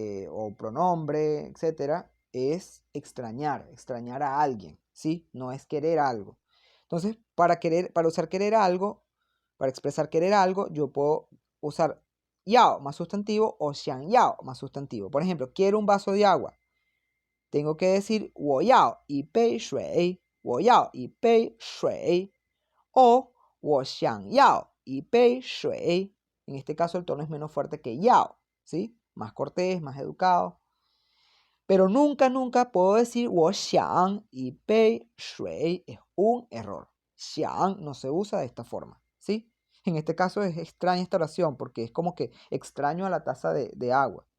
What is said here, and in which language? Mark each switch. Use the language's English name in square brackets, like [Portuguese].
[Spanish] O pronombre, etcétera, es extrañar a alguien, ¿sí? No es querer algo. Entonces, para usar querer algo, para expresar querer algo, yo puedo usar yao más sustantivo o xiang yao más sustantivo. Por ejemplo, quiero un vaso de agua. Tengo que decir [Chinese] 我要一杯水, 我要一杯水, o 我想要一杯水. [Spanish] En este caso el tono es menos fuerte que yao, ¿sí? Más cortés, más educado. Pero nunca, nunca puedo decir [Chinese] 我想一杯水. [Spanish] Es un error. Xiang no se usa de esta forma, ¿sí? En este caso es extraña esta oración porque es como que extraño a la taza de agua.